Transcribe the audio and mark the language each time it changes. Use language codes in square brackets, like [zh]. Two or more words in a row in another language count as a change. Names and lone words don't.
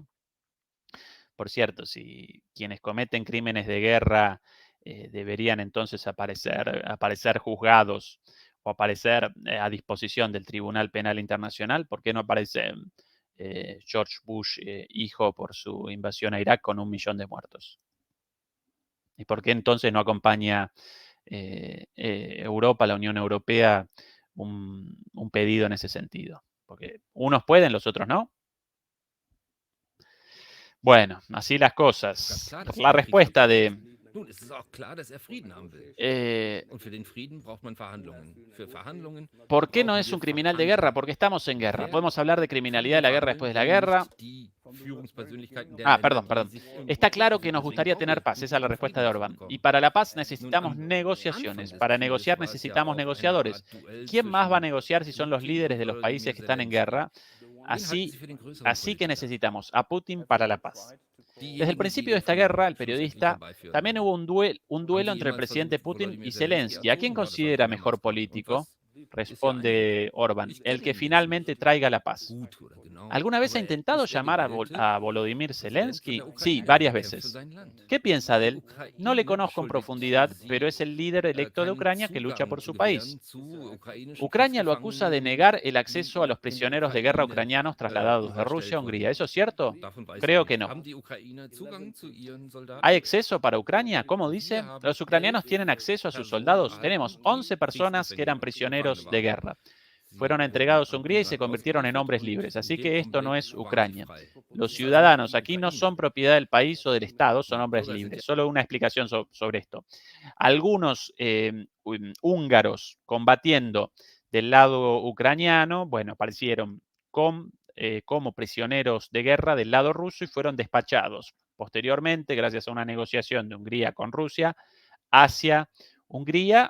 [es] Por cierto, si quienes cometen crímenes de guerra deberían entonces aparecer juzgados o aparecer a disposición del Tribunal Penal Internacional, ¿por qué no aparece George Bush, hijo, por su invasión a Irak con 1 millón de muertos? ¿Y por qué entonces no acompaña Europa, la Unión Europea, un pedido en ese sentido? Porque unos pueden, los otros no. Bueno, así las [de] ganz [es] cosas. [de] klar, dass er [es] La [de] den Krieg [es] respuesta [de] verurteilt. [es] de [de] Nun, es ist auch klar, dass er Frieden haben will. Und für den Frieden braucht man Verhandlungen. Für Verhandlungen [es] ¿por qué no [de] brauchen [es] es [de] wir [es] un criminal de guerra? [de] Verhandlungen. [es] Porque estamos en guerra. [de] Wer [es] Podemos hablar de criminalidad de [de] kann [es] la guerra [de] verhandeln, [es] después de la [de] wenn [es] guerra. [de] nicht die Führungspersönlichkeiten der [es] Ah, [de] Länder, [es] perdón. [de] die sich im [es] Está claro [de] Krieg [es] que nos [de] befinden? [es] gustaría tener [de] Okay, [es] paz. [de] gut, [es] Esa es la [de] um [es] respuesta [de] Frieden [es] de [de] zu [es] Orbán. Y [de] bekommen. [es] para la paz [de] Nun, [es] necesitamos [de] am Anfang [es] negociaciones. [de] des [es] Para [de] Krieges [es] negociar [de] war es ja [es] necesitamos [de] auch eine [es] negociadores. [de] Art Duell [es] ¿Quién más va a [de] zwischen [es] negociar si son los [de] Putin [es] líderes [de] und [es] de los países [de] Volodymyr [es] que están en [de] Zelensky. [es] guerra? [de] Wen halten Sie [es] Así, [de] für den größeren [es] así que [de] Politiker? [es] necesitamos a Putin para la paz. Desde el [de] Diejenigen, [es] principio [de] die [es] de [de] ihn [es] esta [de] zum [es] guerra, el [de] schlussendlich [es] periodista, [de] herbeiführen [es] también [de] wollen. [es] hubo un [de] Haben [es] duelo [de] Sie [es] entre el [de] jemals [es] presidente [de] versucht, [es] Putin y [de] Volodymyr Zelensky [es] Zelensky. ¿A quién [de] anzurufen? Ja, das war [es] considera [de] Vladimir [es] mejor [de] Moskwa. Und [es] político? [de] was? Ist ja [es] Responde [de] eindeutig. [es] Orbán, [de] Ich [es] el [de] kenne [es] que [de] ihn jetzt [es] finalmente [de] nicht [es] traiga la paz. [de] gut oder genau, [es] ¿Alguna vez ha [de] aber [es] intentado [de] ist er [es] llamar [de] gewählte [es] a Volodymyr [de] Präsident von [es] Zelensky? [de] der [es] Sí, [de] Ukraine, [es] varias [de] der kämpft für [es] veces. [de] sein Land. [es] ¿Qué piensa de [de] Die [es] él? No le [de] Ukraine [es] conozco en [de] beschuldigt [es] profundidad, pero [de] sie, [es] es el líder electo de [de] keinen [es] Ucrania que lucha por [de] Zugang [es] su [de] zu [es] país. [de] gewähren zu ukrainischen [es] Ucrania lo acusa de [de] Kriegsgefangenen, [es] negar el acceso a [de] die [es] los [de] in der [es] prisioneros de guerra [de] Ukraine [es] ucranianos trasladados de Rusia a [de] gestellt [es] Hungría. [de] wurden. [es] ¿Eso es cierto? [de] Davon weiß er [es] Creo que [de] nichts. [es] no. [de] Haben die Ukrainer Zugang zu ihren [es] ¿Hay [de] Soldaten? [es] acceso para Ucrania? ¿Cómo dice? [de] Wir haben [es] Los [de] 11 [es] ucranianos tienen acceso a sus [de] Personen [es] soldados. [de] erhalten, [es] Tenemos [de] die [es] 11 personas que eran [de] Kriegsgefangene [es] prisioneros de [de] waren. [es] guerra. [de] Sie [es] Fueron [de] wurden [es] entregados a [de] an [es] Hungría y se [de] Ungarn [es] convirtieron en [de] ausgeliefert [es] hombres [de] und [es] libres. [de] in [es] Así [de] dem [es] que esto no [de] Augenblick [es] es [de] waren sie [es] Ucrania. [de] frei. [es] Los [de] Das ist also nicht [es] ciudadanos [de] die [es] aquí no [de] Ukraine. [es] son propiedad del país o del Estado, son [de] Die [es] hombres [de] Bürger sind [es] libres. [de] ja [es] Solo una explicación sobre esto. Algunos húngaros combatiendo del lado ucraniano, bueno, aparecieron como prisioneros de guerra del lado ruso y fueron despachados posteriormente, gracias a una negociación de Hungría con Rusia, hacia Hungría.